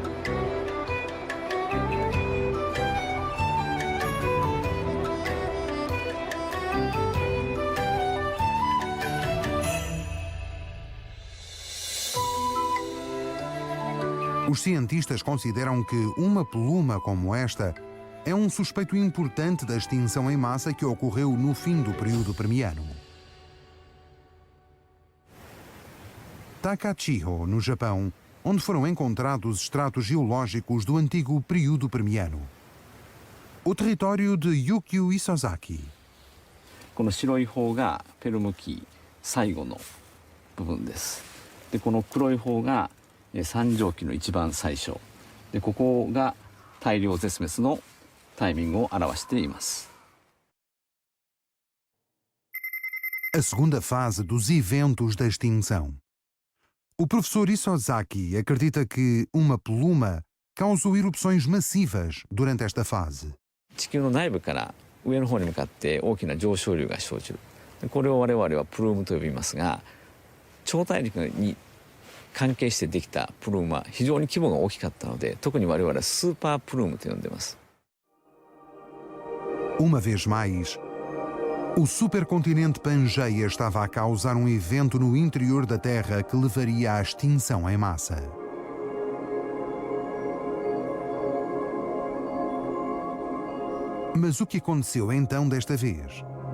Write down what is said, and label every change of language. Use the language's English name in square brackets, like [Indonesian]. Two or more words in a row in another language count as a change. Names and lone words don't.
[Portuguese] Os cientistas consideram que uma pluma como esta é um suspeito importante da extinção em massa que ocorreu no fim do período Permiano. Takachiho, no Japão, onde foram encontrados extratos geológicos do antigo período Permiano. O território de Yukio Isozaki. [Japanese] この白い方がペルム紀最後の部分です。でこの黒い方が三畳紀の一番最初で、ここが大量絶滅のタイミングを表しています。 [Portuguese] A segunda fase dos eventos da extinção. O professor Isozaki acredita que uma pluma causou erupções massivas durante esta fase. [Japanese] 地球の内部から上の方に向かって大きな上昇流が生じる。これを我々はプルームと呼びますが、超大陸に関係してできたプルームは非常に規模が大きかったので、特に我々はスーパープルームと呼んでいます。 [Portuguese] Uma vez mais, o supercontinente Pangeia estava a causar um evento no interior da Terra que levaria à extinção em massa. Mas o que aconteceu então desta vez?